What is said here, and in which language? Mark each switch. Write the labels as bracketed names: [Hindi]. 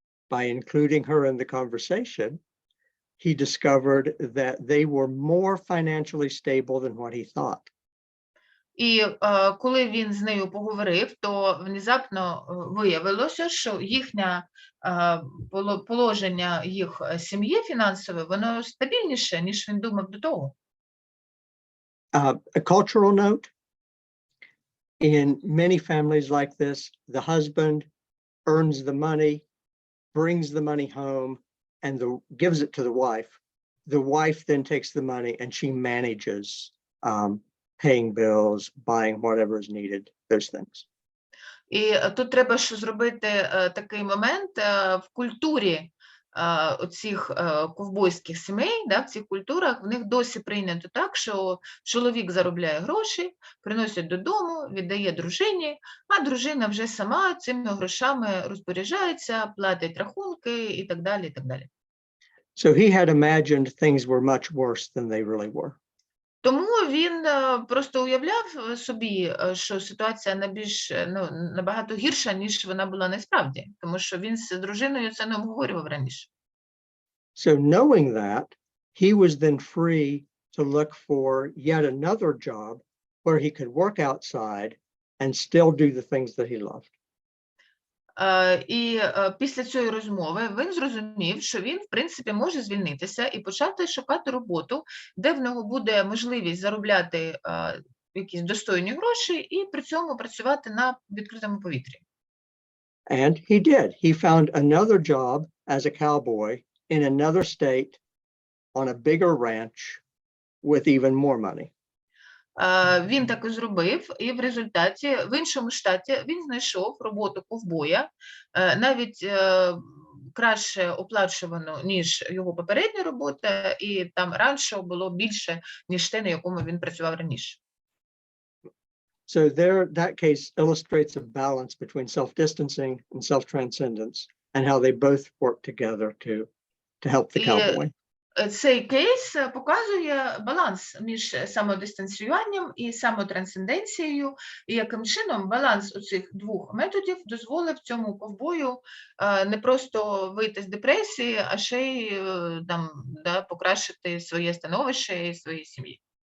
[English] By including her in the conversation, he discovered that they were more financially stable than what he thought. [Ukrainian] І коли він з нею поговорив, то внезапно виявилося, що їхнє положення їх сім'ї фінансове, воно стабільніше, ніж він думав до того. [English] A cultural note, in many families like this, the husband earns the money, brings the money home, and gives it to the wife. The wife then takes the money and she manages paying bills, buying whatever is needed, those things. [Ukrainian] І тут треба ще зробити такий момент в культурі оцих ковбойських сімей, в цих культурах, в них досі прийнято так, що чоловік заробляє гроші, приносить додому, віддає дружині, а дружина вже сама цими грошами розпоряджається, платить рахунки і так далі, і так далі. [English] So he had imagined things were much worse than they really were. [Ukrainian] Тому він просто уявляв собі, що ситуація набагато гірша, ніж вона була насправді, тому що він з дружиною це не обговорював раніше. [English] So knowing that, he was then free to look for yet another job where he could work outside and still do the things that he loved. [Ukrainian] І після цієї розмови він зрозумів, що він, в принципі, може звільнитися і почати шукати роботу, де в нього буде можливість заробляти якісь достойні гроші і при цьому працювати на відкритому повітрі. [English] And he did. He found another job as a cowboy in another state on a bigger ranch with even more money. [Ukrainian] Він так і зробив, і в результаті в іншому штаті він знайшов роботу ковбоя, навіть краще оплачувану, ніж його попередня робота, і там ранчо було більше, ніж те, на якому він працював раніше. [English] So there, that case illustrates a balance between self-distancing and self-transcendence and how they both work together to help the cowboy. [Ukrainian] Цей кейс показує баланс між самодистанціюванням і самотрансценденцією, і яким чином баланс оцих двох методів дозволив цьому ковбою не просто вийти з депресії, а ще й там, покращити своє становище і своїй сім'ї.